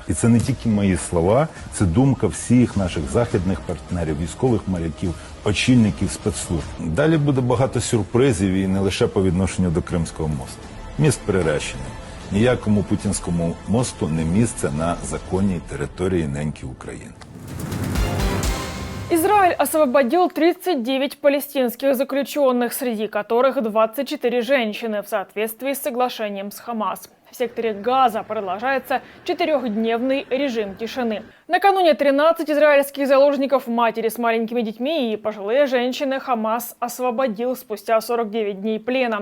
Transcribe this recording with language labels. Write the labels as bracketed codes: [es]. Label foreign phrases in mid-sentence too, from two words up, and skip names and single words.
[uk] І це не тільки мої слова, це думка всіх наших західних партнерів, військових моряків, очільників спецслужб. Далі буде багато сюрпризів і не лише по відношенню до Кримського мосту. Міст приречений. Ніякому путінському мосту не місце на законній території неньки України. [ru] Израиль освободил 39 палестинских заключенных, среди которых 24 женщины, в соответствии с соглашением с Хамас. В секторе Газа продолжается 4-дневный режим тишины. Накануне 13 израильских заложников, матери с маленькими детьми и пожилые женщины, Хамас освободил спустя 49 дней плена.